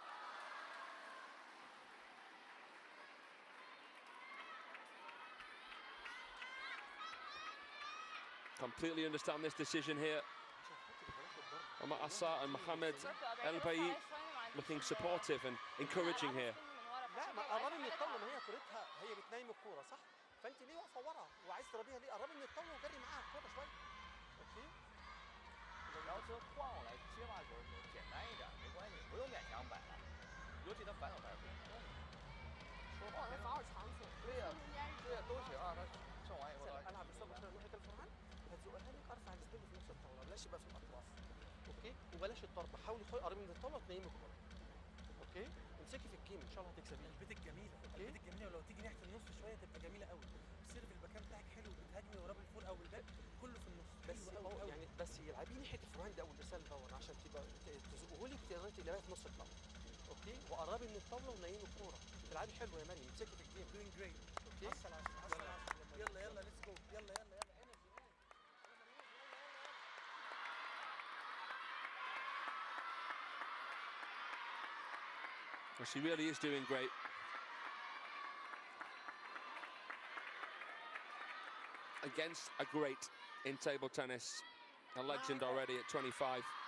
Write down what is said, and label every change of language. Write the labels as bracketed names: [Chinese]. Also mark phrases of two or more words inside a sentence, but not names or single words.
[English] Completely understand this decision here. Omar Assa and Mohamed Alhodaby looking supportive and encouraging here. [Arabic] لا ما قربي من الطاوله، ما هي كورتها هي بتنايم الكوره صح؟ فانت ليه واقفه ورا وعايز تضربيها ليه؟ قربي من الطاوله وجري معاها الكوره شويه. اوكي؟ [Chinese] 要求换我来接发球的时候简单一点，没关系，不用勉强摆了。尤其他反手拍不用。说话非常长处。对呀，对呀，都行啊。他上完以后， [Arabic] العب بالصبر شويه ناحيه الفرمان هتزقها لك ارفع السبيل في نص الطاوله، بلاش يبقى في الاطراف. اوكي؟ وبلاش الطرد، حاولي قربي من الطاوله وتنيمي الكوره. اوكي؟ امسكي في الجيم ان شاء الله هتكسبيه. البيت الجميله، البيت الجميله، ولو تيجي ناحيه النص شويه تبقى جميله قوي. السيرف المكان بتاعك حلو، بتهاجمي ورا بالفول او بالباك كله في النص. بس يعني بس يلعبيه ناحيه الفرهاند او الارسال دور عشان تبقى تزقه لك تقدري تلعبيها في نص الطاوله. اوكي؟ وقربي من الطاوله ونيمي الكوره. بتلعبي حلو يا مريم، امسكي في الجيم. [English] doing great. [Arabic] اوكي؟ 10/10 يلا يلا [English] let's go. [Arabic] يلا يلا يلا [English] Well, she really is doing great. Against a great in table tennis, a legend already at 25.